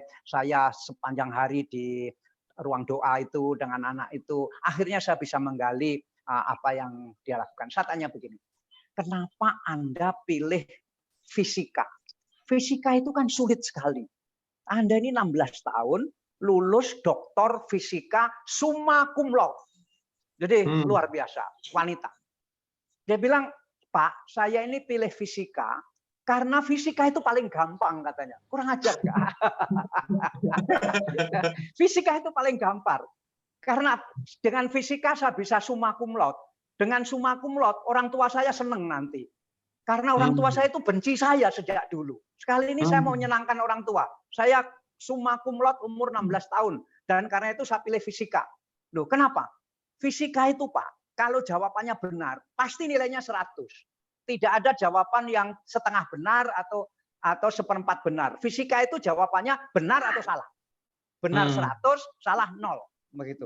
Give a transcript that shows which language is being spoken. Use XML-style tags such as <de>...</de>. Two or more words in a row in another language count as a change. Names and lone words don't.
<id>Saya sepanjang hari di ruang doa itu dengan anak itu. Akhirnya saya bisa menggali apa yang dia lakukan. Saya tanya begini, kenapa Anda pilih fisika? Fisika itu kan sulit sekali. Anda ini 16 tahun, lulus doktor fisika</id> <la>summa cum laude.</la> <id>Jadi luar biasa, wanita. Dia bilang, Pak, saya ini pilih fisika karena fisika itu paling gampang katanya. Kurang ajar nggak? Fisika itu paling gampang. Karena dengan fisika saya bisa</id> <la>summa cum laude. Dengan summa cum laude,</la> <id>orang tua saya seneng nanti. Karena orang tua saya itu benci saya sejak dulu. Sekali ini saya mau menyenangkan orang tua. Saya</id> <la>summa cum laude</la> <id>umur 16 tahun. Dan karena itu saya pilih fisika. Loh, kenapa? Fisika itu Pak, kalau jawabannya benar, pasti nilainya 100. Tidak ada jawaban yang setengah benar atau seperempat benar. Fisika itu jawabannya benar atau salah. Benar 100, salah 0. Begitu.</id>